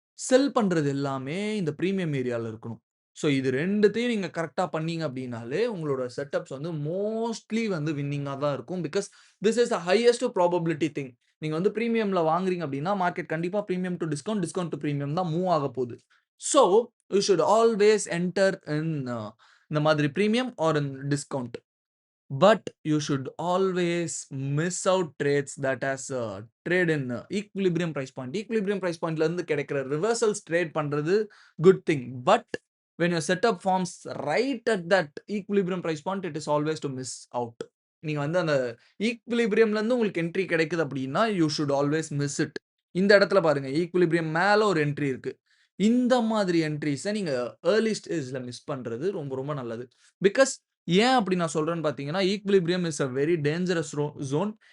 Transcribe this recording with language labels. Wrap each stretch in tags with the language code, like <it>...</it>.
<ta>செல் பண்றது எல்லாமே இந்த பிரீமியம் ஏரியால இருக்கணும். ஸோ, இது 2த்தையும் நீங்க கரெக்ட்டா பண்ணீங்க அப்படின்னாலே, உங்களோட செட்டப்ஸ் வந்து மோஸ்ட்லி வந்து வின்னிங்கா தான் இருக்கும்.</ta> <en>Because this is the highest probability thing.</en> <ta>நீங்க வந்து பிரீமியம்ல வாங்குறீங்க அப்படின்னா, மார்க்கெட் கண்டிப்பா premium two discount, discount two premium தான் move ஆகப்போது.</ta> <en>So, you should always enter in இந்த மாதிரி premium or in discount. But you should always miss out trades that has trade in equilibrium price point.</en> <ta>Equilibrium price pointல இருந்து கிடைக்கிற reversals trade பண்றது good thing.</ta> <en>But when your setup forms right at that equilibrium price point, it is always to miss out.</en> <ta>நீங்க வந்து அந்த ஈக்விலிபிரியம்ல இருந்து உங்களுக்கு entry கிடைக்குது அப்படின்னா,</ta> <en>you should always miss it.</en> <ta>இந்த இடத்துல பாருங்க, ஈக்விலிபிரியம் மேல ஒரு என்ட்ரி இருக்கு. இந்த மாதிரி என்ட்ரீஸ நீங்க ஏர்லி ஸ்டேஜ்ல மிஸ் பண்றது ரொம்ப ரொம்ப நல்லது. பிகாஸ் ஏன் அப்படி நான் சொல்றேன்னு பார்த்தீங்கன்னா,</ta> <en>Equilibrium is a very dangerous zone.</en>